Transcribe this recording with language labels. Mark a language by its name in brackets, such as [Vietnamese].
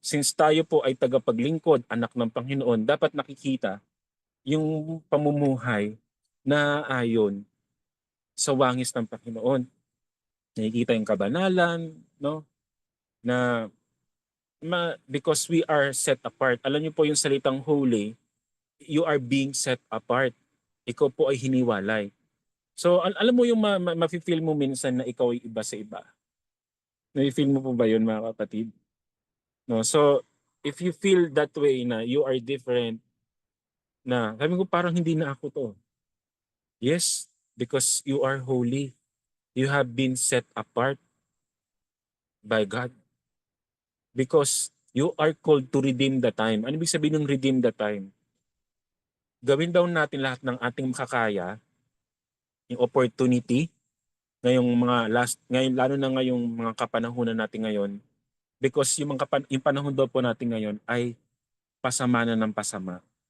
[Filipino] Since tayo po ay tagapaglingkod, anak ng Panginoon, dapat nakikita yung pamumuhay na ayon sa wangis ng Panginoon. Nakikita yung kabanalan, no? [English] Na because we are set apart. [Filipino] Alam niyo po yung salitang [English] holy, you are being set apart. [Filipino] Ikaw po ay hiniwalay. So alam mo yung mafe-feel mo minsan na ikaw ay iba sa iba. Nafe-feel mo po ba yun mga kapatid? No, [English] so if you feel that way [Filipino] na [English] you are different, [Filipino] na sabi ko parang hindi na ako to. [English] Yes, because you are holy. You have been set apart by God. Because you are called to redeem the time. [Filipino] Ano ibig sabihin ng redeem the time? Gawin daw natin lahat ng ating makakaya, yung opportunity, ngayong mga ngayon, lalo na ngayong mga kapanahunan natin ngayon, because yung panahon daw po natin ngayon ay pasama na ng pasama.